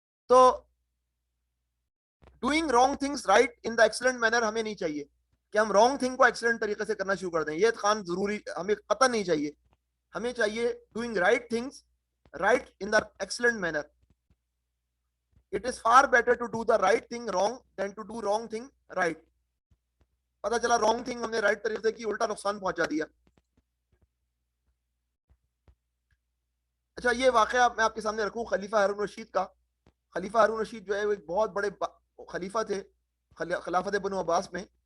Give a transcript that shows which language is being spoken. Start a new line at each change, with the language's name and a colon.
Urdu: تو
English: doing wrong things right in the excellent manner
Urdu: ہمیں نہیں چاہیے کہ ہم رانگ تھنگ کو ایکسلنٹ طریقے سے کرنا شروع کر دیں. یہ اتقان ضروری ہمیں قطعا نہیں چاہیے. ہمیں چاہیے
English: Doing right things right in the excellent manner. It is far better to do the right thing wrong than to do wrong thing right.
Urdu: پتہ چلا wrong thing ہم نے right طریقے سے کی, الٹا نقصان پہنچا دیا. اچھا, یہ واقعہ میں آپ کے سامنے رکھوں خلیفہ ہارون رشید کا. خلیفہ ہارون رشید جو ہے وہ ایک بہت بڑے خلیفہ تھے خلافت بنو عباس میں.